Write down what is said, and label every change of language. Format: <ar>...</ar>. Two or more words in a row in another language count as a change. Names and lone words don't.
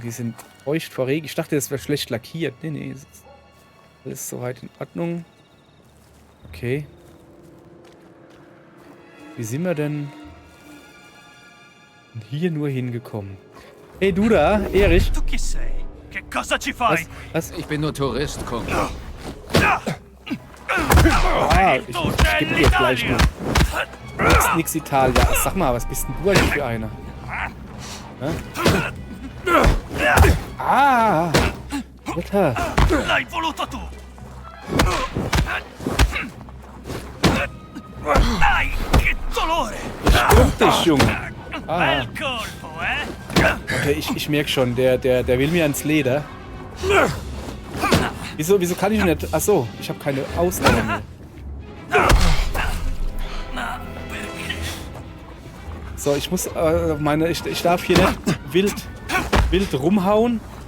<de>Die sind feucht vor Regen. Ich dachte, das wäre schlecht lackiert. Nee, nee. Alles soweit in Ordnung. Okay. Wie sind wir denn hier nur hingekommen? Hey, du da, Erich.</de> <it>Tu chi sei? Che cosa ci fai?</it> <de>Was? Ich bin nur Tourist, Kumpel. Ah, ich geb dir gleich mal. Nix Italia. Sag mal, was bist denn du eigentlich für einer? Ah! Alter.</de> <it>L'hai voluto tu! Ai, che dolore!</it> <de>Stimmt dich, Junge. Ah.</de> <it>Bel colpo,</it> <de>Okay, ich merk schon, der will mir ans Leder. Wieso kann ich nicht... Achso, ich habe keine Ausdauer mehr. So, ich muss ich darf hier nicht wild rumhauen.</de>